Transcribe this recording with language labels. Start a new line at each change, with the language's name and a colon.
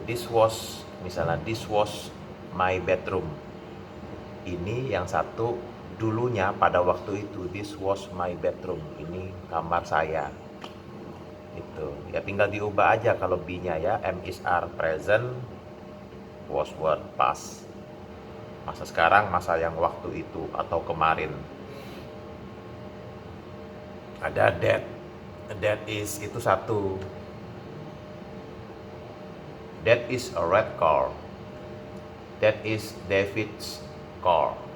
English: This was misalnya this was my bedroom.
Indonesian: Ini yang satu dulunya pada waktu itu
English: this was my bedroom.
Indonesian: Ini kamar saya. Itu ya tinggal diubah aja kalau be-nya ya.
English: Am is are present, was were past.
Indonesian: Masa sekarang, masa yang waktu itu atau kemarin. Ada
English: that is
Indonesian: itu satu.
English: That is a red car. That is David's car.